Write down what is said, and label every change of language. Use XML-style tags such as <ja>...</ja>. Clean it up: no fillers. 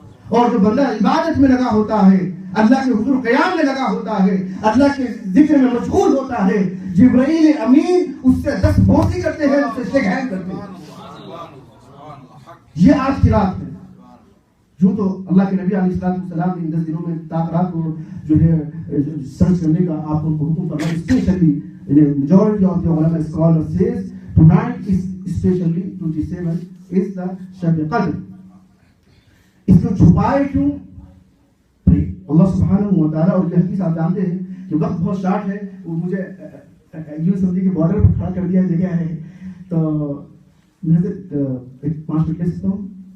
<ur>اور جو بندہ عبادت میں لگا ہوتا ہے, اللہ کے حضور قیام میں لگا ہوتا ہے, اللہ کے ذکر میں مشغول ہوتا ہے, جبرائیل امین اس سے 10 بوسی کرتے ہیں, اس سے شیک ہینڈ کرتے ہیں. یہ آج کی رات ہے. جو تو اللہ کے نبی علیہ السلام نے 10 دنوں میں رات کو جو ہے سرچ کرنے کا آپ کو حکم فرمایا.</ur> <en>Especially majority of the ulama scholars says tonight is especially 27 is the Shab Qadr.</en> <ur>اس کو چھپائے کیوں؟ اللہ سبحانہ و تعالیٰ, اور یہ حدیث آپ جانتے ہیں کہ وقت بہت شارٹ ہے, وہ مجھے یوں سمجھے کہ بارڈر پر کھڑا کر دیا جگہ ہے, تو میں سے 5 منٹ لے سکتا ہوں.</ur>